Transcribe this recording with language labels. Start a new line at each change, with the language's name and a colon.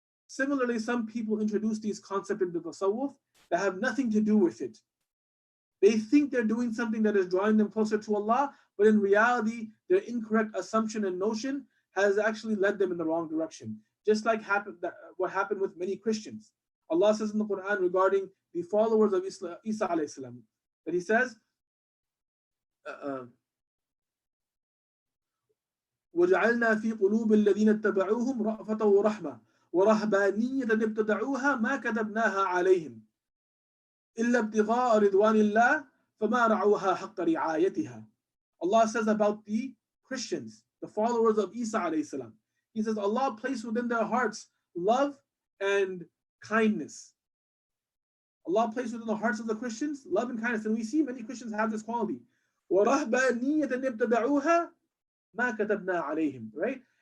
English: Similarly, some people introduce these concepts into tasawwuf that have nothing to do with it. They think they're doing something that is drawing them closer to Allah, but in reality, their incorrect assumption and notion has actually led them in the wrong direction. Just like what happened with many Christians. Allah says in the Quran regarding the followers of Isa alayhi salam, that He says,
Arabic: وَجَعَلْنَا فِي قُلُوبِ الَّذِينَ اتَّبَعُوهُمْ رَأْفَةً وَرَحْمَةً وَرَهْبَانِيَّةً ابْتَدَعُوهَا مَا كَتَبْنَاهَا عَلَيْهِمْ إِلَّا ابْتِغَاءَ رِضْوَانِ اللَّهِ فَمَا رَعَوْهَا حَقَّ رِعَايَتِهَا.
English: Allah says about the Christians, the followers of Isa alayhi salam. He says Allah placed within their hearts love and kindness. Allah placed within the hearts of the Christians love and kindness. And we see many Christians have this quality.
Arabic: وَرَهْبَانِيَّةً ابْتَدَعُوهَا مَا كَتَبْنَا عَلَيْهِمْ.
English: Right?